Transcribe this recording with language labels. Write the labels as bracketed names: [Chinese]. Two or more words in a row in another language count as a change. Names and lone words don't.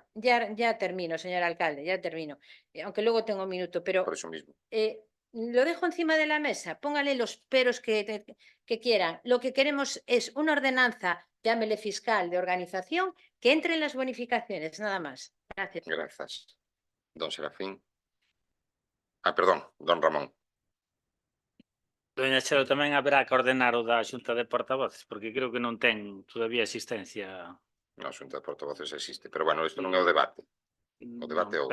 [Spanish] ya termino, señor alcalde, ya termino, aunque luego tengo un minuto, pero Por eso mismo. lo dejo encima de la mesa, póngale los peros que quieran. Lo que queremos es una ordenanza, llámele fiscal, de organización, que entre en las bonificaciones, nada más. Gracias. [Galician] Grazas. Don Serafín. Perdón, don Ramón. Doña Chelo, tamén haberá que ordenar o da Xunta de Portavoces, porque creo que non ten todavía existencia. Non, Xunta de Portavoces existe, pero bueno, isto non é o debate. O debate é outro.